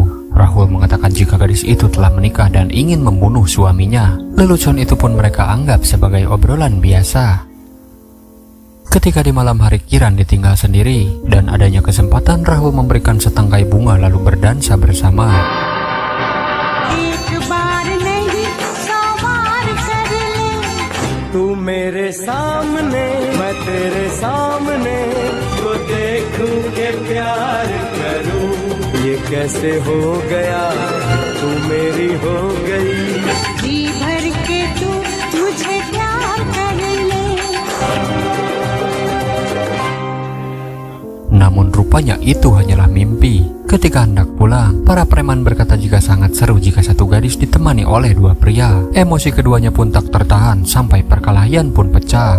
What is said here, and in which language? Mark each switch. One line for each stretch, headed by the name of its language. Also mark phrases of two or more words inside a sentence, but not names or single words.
Indonesian: Rahul mengatakan jika gadis itu telah menikah dan ingin membunuh suaminya. Lelucon itu pun mereka anggap sebagai obrolan biasa. Ketika di malam hari Kiran ditinggal sendiri, dan adanya kesempatan Rahul memberikan setangkai bunga lalu berdansa bersama.
Hindi: तू मेरे सामने, मैं तेरे सामने, तो देखूं के प्यार करूं. ये कैसे हो गया, तू मेरी हो गई. जी भर के तू मुझे प्यार कर ले.
Indonesian: Namun rupanya itu hanyalah mimpi. Ketika hendak pulang, para preman berkata jika sangat seru jika satu gadis ditemani oleh dua pria. Emosi keduanya pun tak tertahan sampai perkelahian pun pecah.